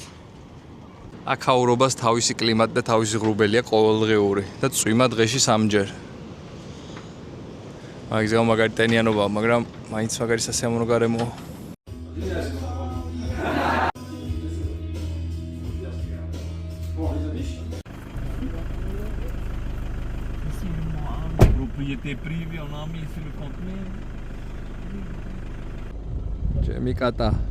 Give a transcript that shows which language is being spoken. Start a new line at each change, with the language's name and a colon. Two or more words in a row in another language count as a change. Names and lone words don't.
Georgian: აქაურობას თავისი კლიმატი და თავისი ღრუბელია ყოველდღიური და წვიმა დღეში 3ჯერ. მაგზეო მაგარი ტენიანობა, მაგრამ მაინც მაგარი სასიამოვნო გარემოა.
French: Propriété privée, on a mis ici le conteneur.
Georgian: Ჩემი კატა.